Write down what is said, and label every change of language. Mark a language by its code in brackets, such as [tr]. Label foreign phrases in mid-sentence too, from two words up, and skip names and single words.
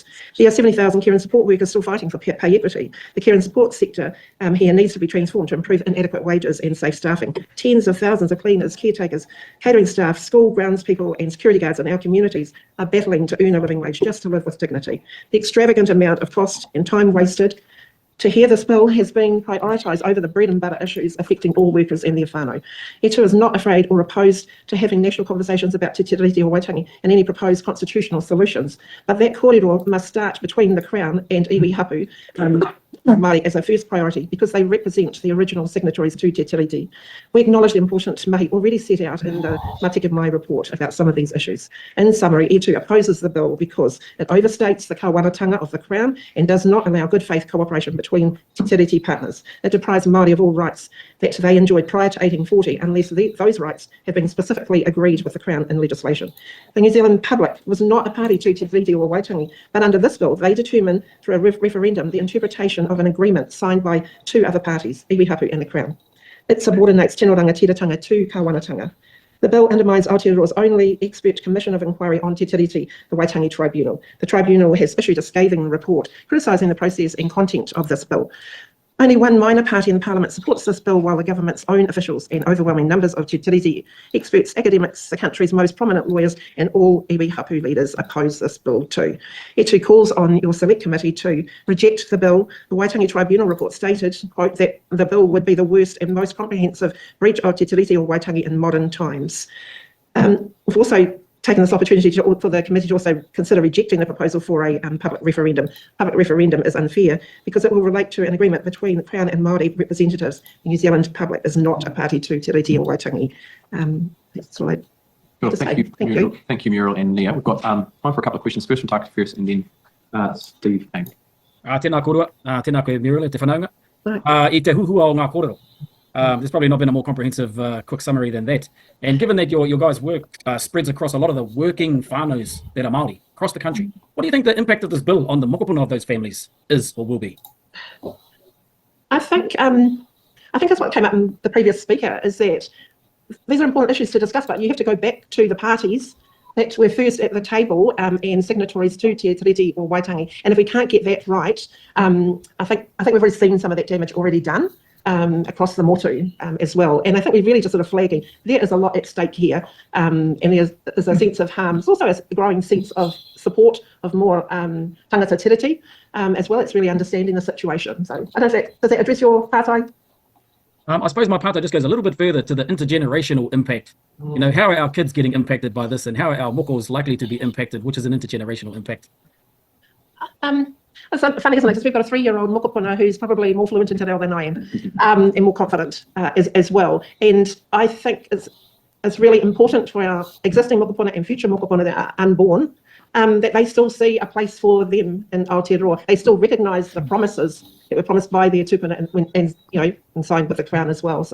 [en] There are 70,000 care and support workers still fighting for pay equity. The care and support sector here needs to be transformed to improve inadequate wages and safe staffing. Tens of thousands of cleaners, caretakers, catering staff, school grounds people and security guards in our communities are battling to earn a living wage just to live with dignity. The extravagant amount of cost and time wasted to hear this bill has been prioritised over the bread and butter issues affecting all workers and their whānau. E2 is not afraid or opposed to having national conversations about Te Tiriti o Waitangi and any proposed constitutional solutions, but that kōrero must start between the Crown and [mi] iwi hapu Māori [en] as a first priority because they represent the original signatories to Te Tiriti. We acknowledge the important mahi already set out in the Mateke Mai report about some of these issues. In summary, E2 opposes the bill because it overstates the kawanatanga of the Crown and does not allow good faith cooperation between Te Tiriti partners. It deprives Māori of all rights that they enjoyed prior to 1840 unless those rights have been specifically agreed with the Crown in legislation. The New Zealand public was not a party to Te Tiriti o Waitangi, but under this bill they determined through a referendum the interpretation of an agreement signed by 2 other parties, [mi] iwi hapu [en] and the Crown. It subordinates [mi] tino rangatiratanga [en] to kawanatanga. The bill undermines Aotearoa's only expert commission of inquiry on Te Tiriti, the Waitangi Tribunal. The Tribunal has issued a scathing report criticising the process and content of this bill. Only one minor party in Parliament supports this bill, while the government's own officials and overwhelming numbers of Te Tiriti experts, academics, the country's most prominent lawyers and all [mi] iwi hapu [en] leaders oppose this bill too. It too calls on your select committee to reject the bill. The Waitangi Tribunal report stated, quote, that the bill would be the worst and most comprehensive breach of Te Tiriti or Waitangi in modern times. We've also taken this opportunity for the committee to also consider rejecting the proposal for a public referendum. Public referendum is unfair because it will relate to an agreement between the Crown and Māori representatives. The New Zealand public is not a party to Te Tiriti or Waitangi. That's all I Well, to say. thank you, Thank Muriel. you. Thank you, Muriel and Nia. We've got time for a couple of questions. First from Taka first, and then Steve. [mi] Tēnā korua, tēnā koe Muriel e te whanaunga. [en] Right. [mi] I te huhua o ngā kōrero. [en] There's probably not been a more comprehensive, quick summary than that. And given that your guys' work spreads across a lot of the working whānaus that are Māori across the country, what do you think the impact of this bill on the mokopuna of those families is or will be? I think that's what came up in the previous speaker, is that these are important issues to discuss, but you have to go back to the parties that were first at the table and signatories to Te Tiriti or Waitangi. And if we can't get that right, I think we've already seen some of that damage already done across the motu as well. And I think we're really just sort of flagging there is a lot at stake here, and there's a sense of harm. There's also a growing sense of support of more [mi] tangata tiriti [en] as well. It's really understanding the situation. So I don't know if does that address your pārtai? I suppose my part just goes a little bit further to the intergenerational impact. You know, how are our kids getting impacted by this, and how are our mokos likely to be impacted, which is an intergenerational impact? It's funny, isn't it? Because we've got a 3-year-old mokopuna who's probably more fluent in [mi] te reo [en] than I am, and more confident as well. And I think it's really important for our existing mokopuna and future mokopuna that are unborn, that they still see a place for them in Aotearoa. They still recognise the promises that were promised by their tupuna and you know, and signed with the Crown as well.